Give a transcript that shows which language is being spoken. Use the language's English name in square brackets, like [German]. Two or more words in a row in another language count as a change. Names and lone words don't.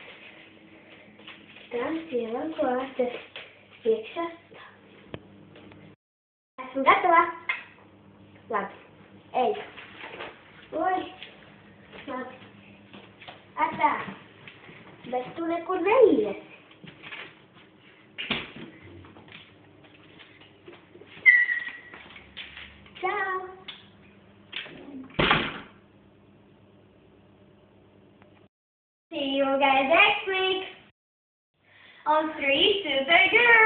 [Latvian] Tās ievelku ārtas iekšā. Esmu gatava. Labi, ej. Oi. Labi. Atā. Bet tu nekur neiesi. Ciao. [English] See you guys next week. On 3, 2, 3, go!